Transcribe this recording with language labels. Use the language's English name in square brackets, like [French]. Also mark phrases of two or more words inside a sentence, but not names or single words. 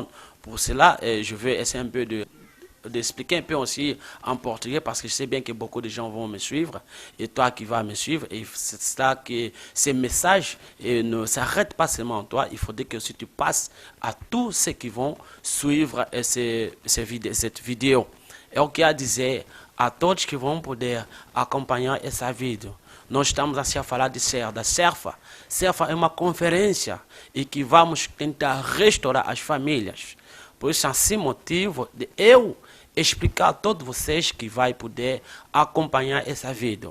[French] Pour cela, je vais essayer un peu d'expliquer un peu aussi en portugais parce que je sais bien que beaucoup de gens vont me suivre et toi qui vas me suivre. Et c'est ça que ces messages ne s'arrêtent pas seulement en toi. Il faudrait que aussi tu passes à tous ceux qui vont suivre cette vidéo. [Portuguese] É o que a dizer a todos que vão poder acompanhar essa vídeo. Nós estamos a falar da CERFA. CERFA é uma conferência e que vamos tentar restaurar as famílias. Por isso, assim, motivo de eu explicar a todos vocês que vai poder acompanhar esse vídeo.